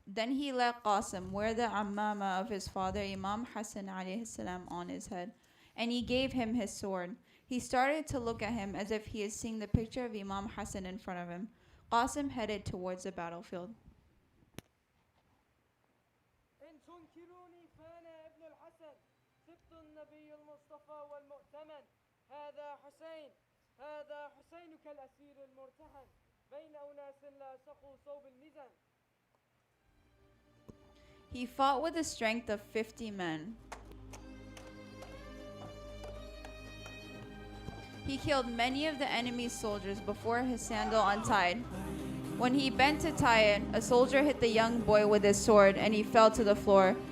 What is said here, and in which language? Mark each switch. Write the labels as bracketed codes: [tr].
[en] Then he let Qasim wear the ammama of his father, Imam Hassan alayhi salam, on his head, and he gave him his sword. He started to look at him as if he is seeing the picture of Imam Hassan in front of him. Qasim headed towards the battlefield. [ar] إن تنكروني فأنا ابن الحسن سبط النبي المصطفى والمؤتمن هذا حسين كالأسير المرتهن بين أناس لا سقوا صوب الميزان. [en] He fought with the strength of 50 men. He killed many of the enemy's soldiers before his sandal untied. When he bent to tie it, a soldier hit the young boy with his sword and he fell to the floor.